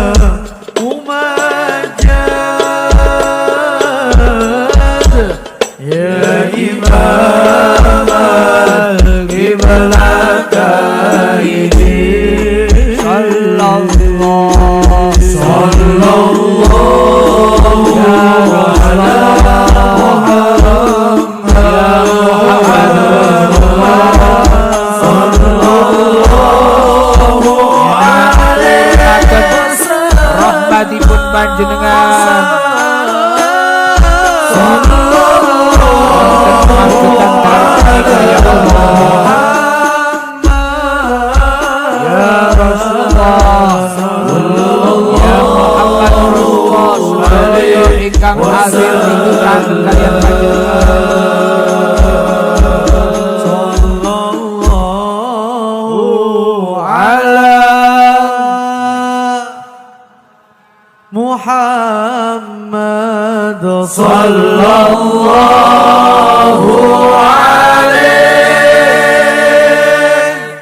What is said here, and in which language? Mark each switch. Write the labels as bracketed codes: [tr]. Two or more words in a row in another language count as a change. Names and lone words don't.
[ar] ممجد يا إمام القبلتين صلى الله على [jv] rahmatipun panjenengan [ar] يا رسول الله يا محمد رسول الله [jv] ingkang hadir tinggal kalian [ar] محمد صلى الله عليه